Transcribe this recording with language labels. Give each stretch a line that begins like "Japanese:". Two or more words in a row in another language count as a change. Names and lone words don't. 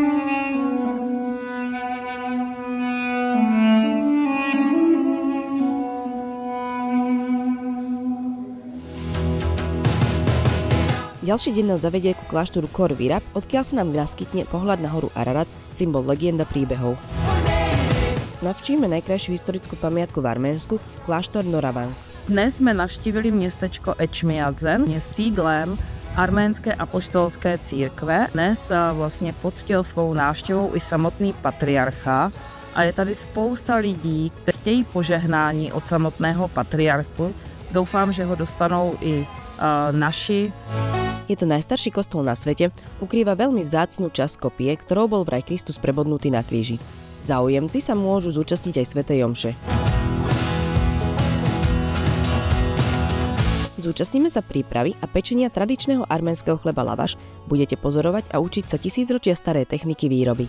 Slovak: Ďalší deň nás zavedie ku kláštoru Kor Virab, odkiaľ sa nám naskytne pohľad na horu Ararat, symbol legenda príbehov. Navštívime najkrajšiu historickú pamiatku v Arménsku, kláštor Noravang.
Czech: Dnes jsme navštívili městečko Ečmiadzen, je sídlem arménské apoštolské církve. Dnes vlastně poctil svou návštěvou i samotný patriarcha a je tady spousta lidí, kteří chtějí požehnání od samotného patriarchu. Doufám, že ho dostanou i naši.
Slovak: Je to najstarší kostol na svete, ukrýva veľmi vzácnu časť kopie, ktorou bol vraj Kristus prebodnutý na kríži. Záujemci sa môžu zúčastniť aj svätej omše. Zúčastníme sa prípravy a pečenia tradičného arménskeho chleba lavaš, budete pozorovať a učiť sa tisícročia staré techniky výroby.